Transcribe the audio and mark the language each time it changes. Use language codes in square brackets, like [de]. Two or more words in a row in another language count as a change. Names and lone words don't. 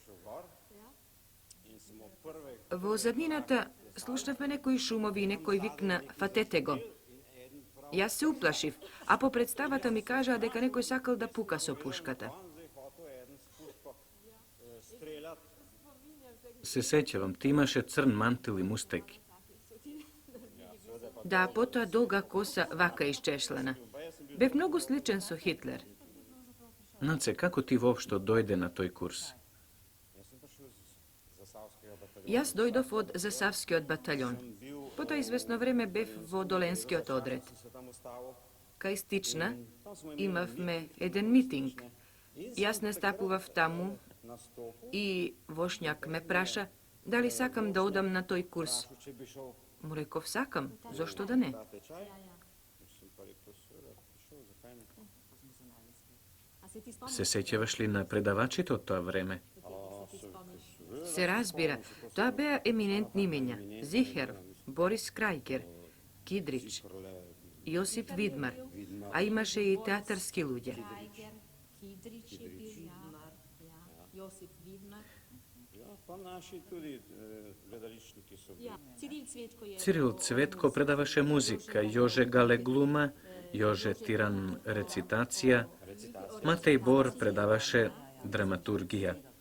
[mk] Во заднината слушнавме некои шумови и некој викна "Фатете го". Јас се уплашив, а по представата ми кажаа дека некој сакал да пука со пушката. Се сеќавам, ти имаше црн мантил и мустеки. da potoa dolga kosa vaka iščešljena. Bev mnogo sličen so Hitler. Nace, kako ti uopšto dojde na toj kurs? Jaz dojdov od Zasavski od bataljon. Potom izvesno vreme bev vo Dolenski od odred. Kaj stična, imav me eden miting. Jaz nastapuvav tamu i vošnjak me praša, da li sakam da odam na toj kurs. Mu rekov, sakam, zašto da ne? Se sećavaš li na predavačito to vreme? Se razbira, to bea eminentni imenja. Ziher, Boris Krajker, Kidrić, Josip Vidmar, a imaše i teatarski ludje. Ciril Cvetko predavaše muzika, Jože Gale gluma, Jože Tiran recitacija, Matej Bor predavaše dramaturgija.